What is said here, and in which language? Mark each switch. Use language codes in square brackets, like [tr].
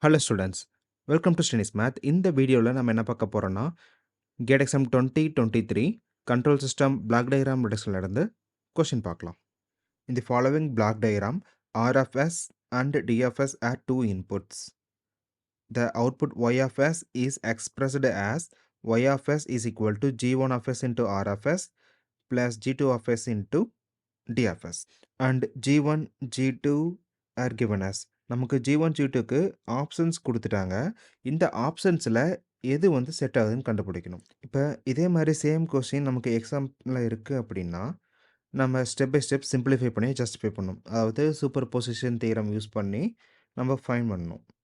[en] Hello students, welcome to SRINI'S math. [ta] இந்த வீடியோவில் நம்ம என்ன பார்க்க போகிறோம்னா gate exam 2023 control system block diagram ரிடக்ஷன்லேருந்து question பார்க்கலாம். [en] In the following block diagram, R of S and D of S are two inputs. The output Y of S is expressed as Y of S is equal to G1 of S into R of S plus G2 of S into D of S. And G1, G2 are given as. [ta] நமக்கு G1, G2க்கு options குடுத்துட்டாங்க. இந்த ஆப்ஷன்ஸில் எது வந்து set ஆகுதுன்னு கண்டுபிடிக்கணும். இப்போ இதே மாதிரி சேம் கொஸ்டின் நமக்கு எக்ஸாம்பிளில் இருக்குது அப்படின்னா, நம்ம [en] step by step [ta] சிம்பிளிஃபை பண்ணி ஜஸ்டிஃபை பண்ணணும். அதாவது சூப்பர் பொசிஷன் தியரம் யூஸ் பண்ணி நம்ம ஃபைண்ட் பண்ணணும்.